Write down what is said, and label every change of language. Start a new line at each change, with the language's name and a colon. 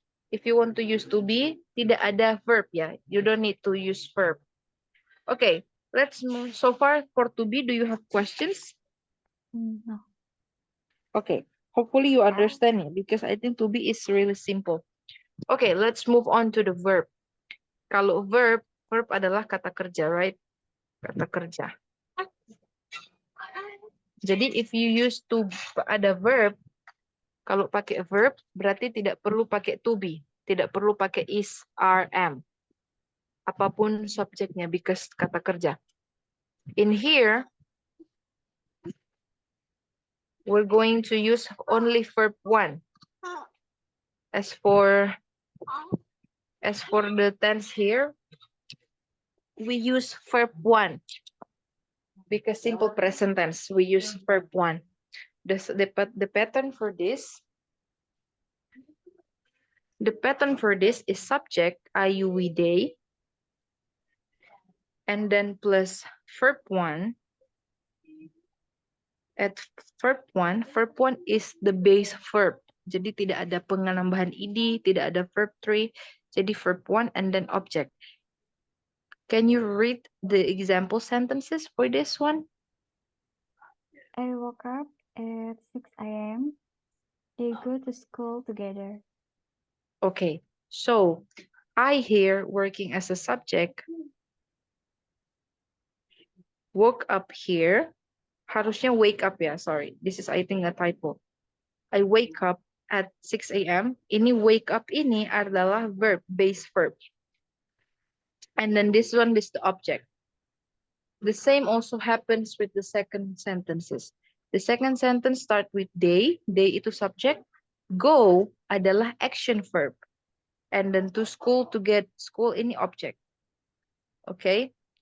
English: If you want to use to be,
Indonesian: tidak ada verb, ya.
English: You don't need to use verb. Okay, let's move. So far for to be, do you have questions? No. Okay, hopefully you understand it because I think to be is really simple. Okay, let's move on to the verb.
Indonesian: Kalau verb adalah kata kerja,
English: right?
Indonesian: Kata kerja. Jadi
English: if you use to
Indonesian: ada verb, kalau pakai verb berarti tidak perlu pakai to be, tidak perlu pakai is, are, am. Apapun subjeknya
English: because
Indonesian: kata kerja.
English: In here, we're going to use only verb 1. As for the tense here, we use verb 1. Because simple present tense, we use verb 1. The pattern for this, is subject, I, you, we, they, and then plus verb 1. At verb 1 is the base verb.
Indonesian: Jadi tidak ada penambahan ed, tidak ada verb 3.
English: Jadi verb 1 and then object. Can you read the example sentences for this one? I woke up at 6 a.m. They go to school together. Okay, so I here working as a subject, woke up here,
Indonesian: harusnya
English: wake up ya, sorry. This is I think a typo. I wake up at 6 a.m.
Indonesian: Ini wake up ini adalah verb, base verb.
English: And then this one is the object. The same also happens with the second sentences. The second sentence start with they
Indonesian: itu
English: subject, go
Indonesian: adalah
English: action verb. And then to school, to get school, ini object. Okay?